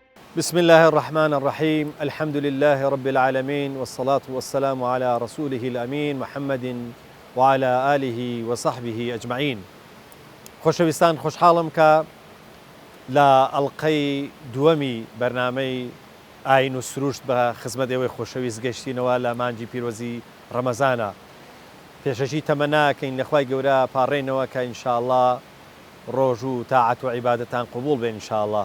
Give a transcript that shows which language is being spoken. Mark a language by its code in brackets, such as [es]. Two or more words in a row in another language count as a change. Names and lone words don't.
[ar] بسم الله الرحمن الرحيم. الحمد لله رب العالمين، والصلاة والسلام على رسوله الأمين محمد وعلى آله وصحبه أجمعين. [ckb] خۆشەویستان، خۆشحاڵم کە لە ئەڵقەی دووەمی بەرنامەی ئاین و سروشت بە خزمەت ئێوەی خۆشەویست گەشتینەوە لە مانگی پیرۆزی ڕەمەزانە. پێشەژی تەمەناکەین لەخوای گەورە پاڕێنەوە کە ئینشاءالله ڕۆژ و تاعەت و عیبادەتان قبول بێن ئینشاءالله.